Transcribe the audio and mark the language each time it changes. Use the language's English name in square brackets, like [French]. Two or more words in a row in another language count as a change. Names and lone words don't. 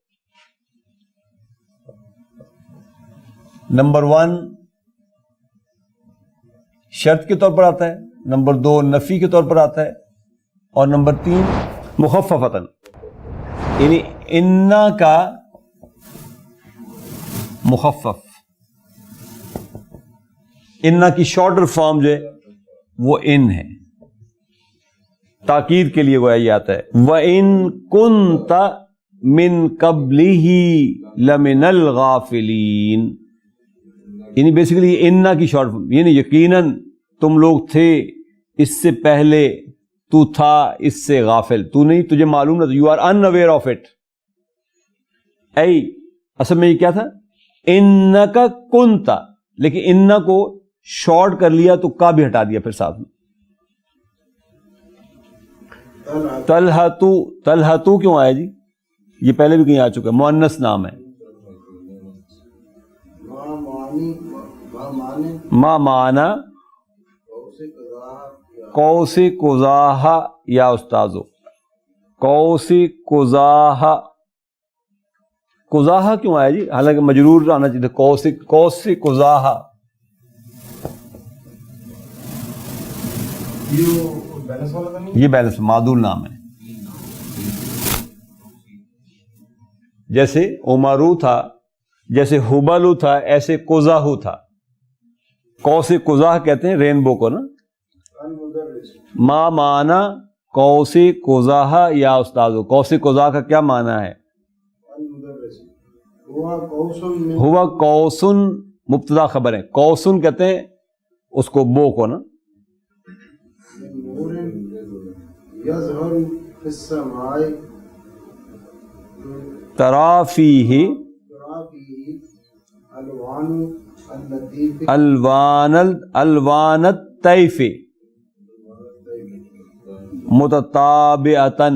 [Urdu] نمبر 1 شرط کے طور پر آتا ہے، نمبر 2 نفی کے طور پر آتا ہے، اور نمبر 3 مخففتاً، یعنی انا کا مخفف، انا کی [English] shorter form [Urdu] جو ہے وہ ان ہے، تاکید کے لیے گویا یہ آتا ہے. [Arabic] وَإِن كُنْتَ مِن قَبْلِهِ لَمِنَ الْغَافِلِينَ، [Urdu] یعنی بیسیکلی انا کی [English] short form, [Urdu] یعنی یقیناً تم لوگ تھے اس سے پہلے، تو تھا اس سے غافل، تو نہیں، تجھے معلوم نہ، [English] you are unaware of it. [Urdu] اے اصل میں یہ کیا تھا؟ [Arabic] انکا کنتا، [Urdu] لیکن انا کو شارٹ کر لیا تو کا بھی ہٹا دیا پھر ساتھ میں. طلحتو، طلحتو کیوں آیا جی؟ یہ پہلے بھی کہیں آ چکا ہے، مؤنث نام ہے. [Arabic] ما معنی قوس قزح یا استاذو، قوس قزح، قزح [Urdu] کیوں آیا جی؟ حالانکہ مجرور آنا چاہیے تھا، قوس قزح. یہ بیلنس معدول نام ہے، جیسے عمرو تھا، جیسے حبلو تھا، ایسے قزح تھا. قوس قزح کہتے ہیں رینبو کو نا. [Arabic] ما معنی قوس قزح یا استاذو، قوس قزح [Urdu] کا کیا معنی ہے؟ [Arabic] ہوا قوسن، [Urdu] مبتدا خبر ہے، قوسن کہتے ہیں اس کو بو کو نا. [Arabic] ترا فیہ الوان الطیف متتابعتاً.